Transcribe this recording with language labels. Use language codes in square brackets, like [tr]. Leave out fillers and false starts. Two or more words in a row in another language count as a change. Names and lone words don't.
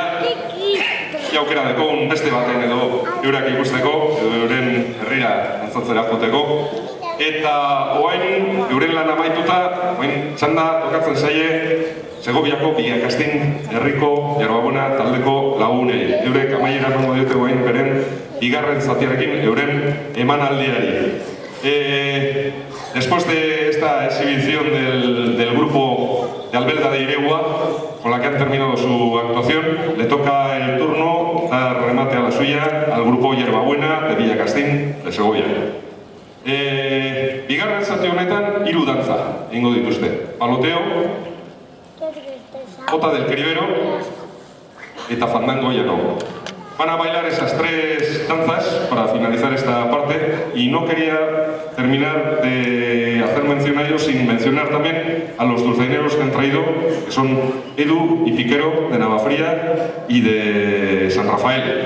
[eu] Aukera dekogun beste baten edo eurak ikusteko, edo euren herrira antzatzera joteko. Eta oain, euren lan amaituta, oain txanda tokatzen zaie Segoviako Villacastín herriko Yerbabuna taldeko lagunei. Eurek amaieran ongo diote oain beren bigarren zatiarekin euren emanaldiari. [es] Después de esta exhibición del grupo de Albelda de Iregua, con la que han terminado su actuación, le toca el turno dar remate a la suya al grupo Yerbabuena de Villacastín de Segovia. [eu] Bigarren zati honetan 3 dantza egingo dituzte. Paloteo, Jota del Cribero eta Fandango Llano. [es] Van a bailar esas 3 danzas para finalizar esta parte y no quería terminar de hacer mención a ellos sin mencionar también a los dulzaineros que han traído, que son Edu y Piquero de Navafría y de San Rafael.